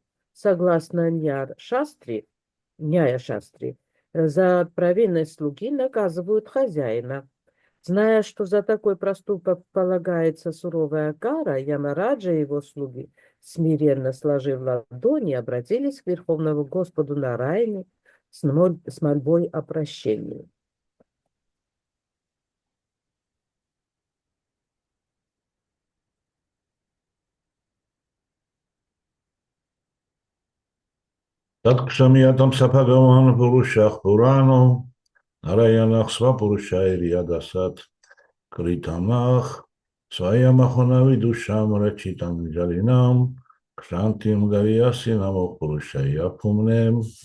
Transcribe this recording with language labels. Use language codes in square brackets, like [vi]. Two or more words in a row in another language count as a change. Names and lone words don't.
[ru] Согласно Няя-шастри, за провинность слуги наказывают хозяина. Зная, что за такой проступок полагается суровая кара, Ямараджа и его слуги, смиренно сложив ладони, обратились к Верховному Господу Нараяне с мольбой о прощении. [sa] तद् क्षमीयम् सपगवन् पुरुषः पुराणो, नारायणच् स्व पुरुषैरि अदसत् कृतनच्, स्वयमचोनवि दुषम् रचितम् जलिनम्, क्षान्तिम् गरियसिनम् पुरुषाय पुम्नेम्.